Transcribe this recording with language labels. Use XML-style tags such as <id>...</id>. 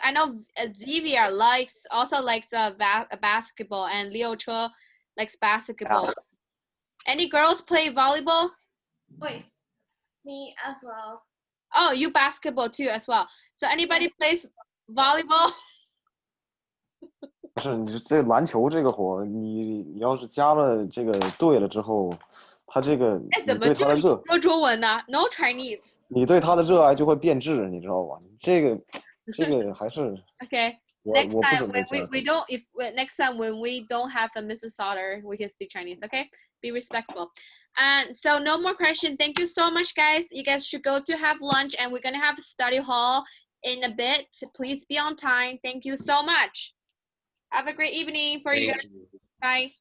<en>I know Xavier also likes basketball, and Leo Cho likes basketball. Any girls play volleyball? Wait, me as well. Oh, you basketball too as well. So anybody plays volleyball?</en> <zh>不是你这篮球这个活儿，你要是加了这个队了之后，他这个你对他的热，说中文呢 ？</zh> <en>No Chinese。</en> <zh>你对他的热爱就会变质，你知道吧？这个还是</zh> <en>Okay. Next time next time when we don't have the Mrs Sauter, we can speak Chinese. Okay, be respectful. And so no more questions. Thank you so much, guys. You guys should go to have lunch, and we're gonna have a study hall in a bit. Please be on time. Thank you so much. Have a great evening for you guys. Bye.</en>